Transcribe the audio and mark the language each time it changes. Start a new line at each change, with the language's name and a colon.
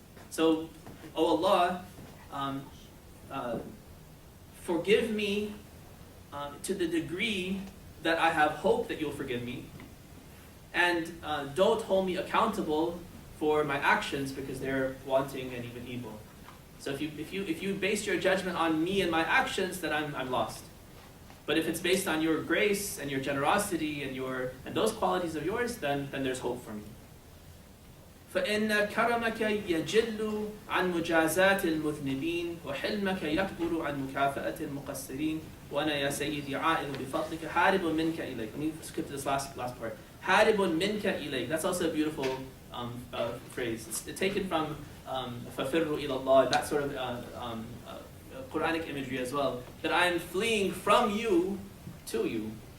English: So, oh Allah, forgive me to the degree that I have hope that you'll forgive me, and don't hold me accountable for my actions because they're wanting and even evil. So if you base your judgment on me and my actions, then I'm lost. But if it's based on your grace and your generosity and those qualities of yours, then there's hope for me.
Arabic: فإن كرمك يجل عن مجازات المذنبين وحلمك يكبر عن مكافأة المقصرين وأنا يا سيدي عائد بفضلك حارب منك إليك.
English: Let me skip to this last part.
Arabic: حارب منك إليك.
English: That's also a beautiful phrase. It's taken from
Arabic: فَفِرُّ إِلَى اللَّهِ,
English: that sort of Quranic imagery as well. That I'm fleeing from you to you.